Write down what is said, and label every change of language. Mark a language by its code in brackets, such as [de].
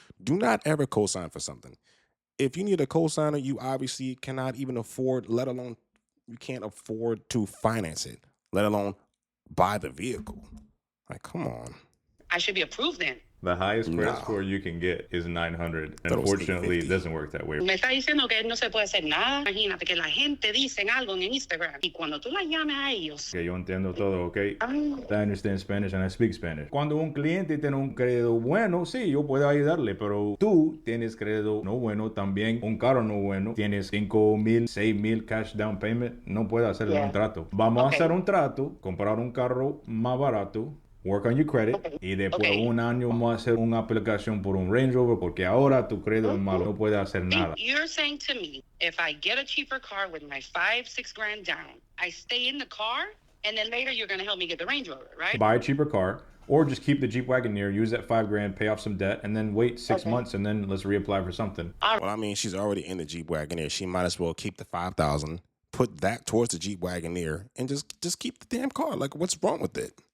[en] Do not ever co-sign for something. If you need a co-signer, you obviously cannot even afford, let alone you can't afford to finance it, let alone buy the vehicle. Like, come on. I should be approved then. The highest credit score you can get is 900. Unfortunately, it doesn't work that way. [es] Me está diciendo que no se puede hacer nada. Imagínate que la gente dicen algo en Instagram y cuando tú la llames a ellos. Que yo entiendo todo, ¿ok? [en] I understand Spanish and I speak Spanish. [es] Cuando un cliente tiene un crédito bueno, sí, yo puedo ayudarle, pero tú tienes crédito no bueno, también un carro no bueno, tienes 5,000, 6,000 [en] cash down payment, [es] no puedes hacerle un trato. Vamos a hacer un trato, comprar un carro más barato, [en] work on your credit, [es] y después de un año vamos a hacer una aplicación por un Range Rover porque ahora tu crédito es malo, no puedes hacer nada. [en] You're saying to me, if I get a cheaper car with my 5-6 grand down, I stay in the car, and then later you're going to help me get the Range Rover, right? Buy a cheaper car, or just keep the Jeep Wagoneer, use that 5 grand, pay off some debt, and then wait 6 months, and then let's reapply for something. Well, I mean, she's already in the Jeep Wagoneer. She might as well keep the $5,000, put that towards the Jeep Wagoneer, and just keep the damn car. Like, what's wrong with it?